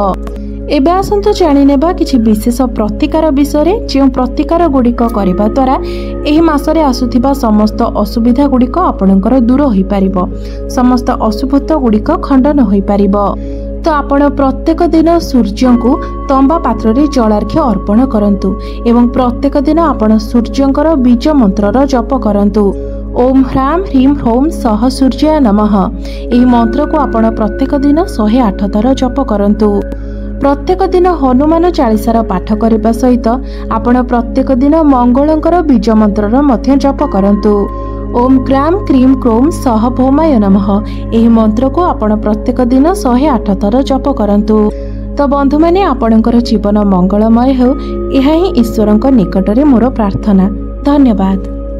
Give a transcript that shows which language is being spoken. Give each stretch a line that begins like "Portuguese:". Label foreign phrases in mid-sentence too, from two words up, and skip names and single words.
Odia: ଏବେ ଆସନ୍ତୁ ଜାଣି ନେବା କିଛି ବିଶେଷ ପ୍ରତିକାର ବିଷୟ ରେ, ଯେ ପ୍ରତିକାର ଗୁଡ଼ିକ କରିବା ଦ୍ୱାରା ଏହି ମାସରେ ଆସୁଥିବା ସମସ୍ତ ଅସୁବିଧା ଗୁଡ଼ିକ ଆପଣଙ୍କର ଦୂର ହୋଇ ପାରିବ। ସମସ୍ତ ଅଶୁଭତ୍ୱ ଗୁଡ଼ିକ ଖଣ୍ଡନ ହୋଇ ପାରିବ। ତ ଆପଣ ପ୍ରତ୍ୟେକ ଦିନ ସୂର୍ଯ୍ୟ କୁ ତମ୍ବା ପାତ୍ର ରେ ଜଳାର୍ଘ୍ୟ ଅର୍ପଣ କରନ୍ତୁ ଏବଂ ପ୍ରତ୍ୟେକ ଦିନ ଆପଣ ସୂର୍ଯ୍ୟଙ୍କର ବୀଜ ମନ୍ତ୍ରର ଜପ କରନ୍ତୁ।
Sanskrit: ओम ह्राम ह्रीम ह्रौम सह सूर्याय नमः।
Odia: ଏହି ମନ୍ତ୍ର କୁ ଆପଣ ପ୍ରତ୍ୟେକ ଦିନ 108 ଥର ଜପ କରନ୍ତୁ। ପ୍ରତ୍ୟେକ ଦିନ ହନୁମାନ ଚାଳିଶାର ପାଠ କରିବା ସହିତ ଆପଣ ପ୍ରତ୍ୟେକ ଦିନ ମଙ୍ଗଳଙ୍କର ବୀଜ ମନ୍ତ୍ରର ମଧ୍ୟ ଜପ କରନ୍ତୁ।
Sanskrit: ओम क्राम क्रीम क्रोम सह भौमाय नमः।
Odia: ଏହି ମନ୍ତ୍ର କୁ ଆପଣ ପ୍ରତ୍ୟେକ ଦିନ 108 ଥର ଜପ କରନ୍ତୁ। ତ ବନ୍ଧୁ ମାନେ ଆପଣଙ୍କର ଜୀବନ ମଙ୍ଗଳମୟ ହେଉ, ଏହା ହିଁ ଈଶ୍ୱରଙ୍କ ନିକଟରେ ମୋର ପ୍ରାର୍ଥନା। धन्यवाद।